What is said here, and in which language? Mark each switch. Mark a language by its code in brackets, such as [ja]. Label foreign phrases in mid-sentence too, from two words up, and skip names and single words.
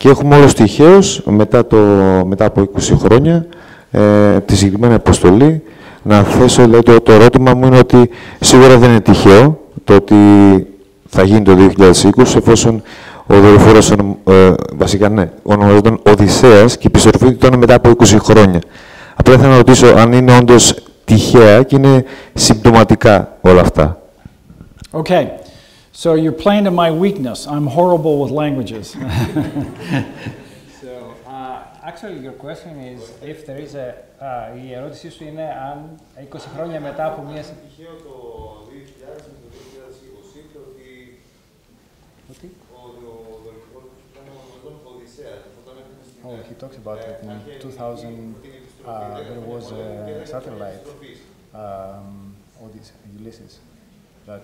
[el] Και έχουμε όλους τυχαίως, μετά από 20 χρόνια, τη συγκεκριμένη αποστολή, να θέσω, δηλαδή, το ερώτημα μου είναι ότι σίγουρα δεν είναι τυχαίο το ότι θα γίνει το 2020, εφόσον ο δορυφόρος, βασικά ναι, ονομαζόταν Οδυσσέας και η επιστροφή του ήταν μετά από 20 χρόνια. Απλά θέλω να ρωτήσω αν είναι όντως τυχαία και είναι συμπτωματικά όλα αυτά. [en] Okay, so you're playing to my weakness. I'm horrible with languages. So, actually your question is if there is a... [el] η ερώτησή σου είναι αν 20 χρόνια μετά από μια... [en] Oh, he talks about it in 2000. There was a satellite, Ulysses, that.